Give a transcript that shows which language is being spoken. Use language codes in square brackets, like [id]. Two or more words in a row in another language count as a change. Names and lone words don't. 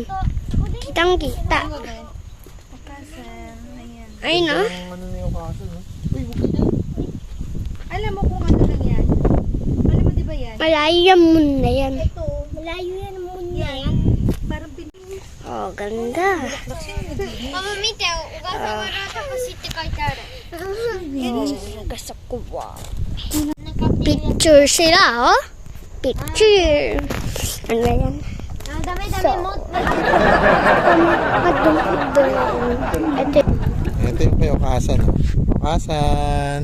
[tl] Kitang kita. Ay no? Ang ano ni Okasan oh. Uy, huwag ka dyan. Alam mo kung ano lang yan? Alam mo di ba yan? Malayo yung moon na yan. Malayo yan ang moon na yan. Parang Oh, ganda. Mama, [ja] 見て、小笠原隆って書いてある。 [tl] Gusto ko wow. Picture sila oh. Picture. Ano yan? Dami-dami mo. Ito. Ito yung kay Okasan oh. Okasan.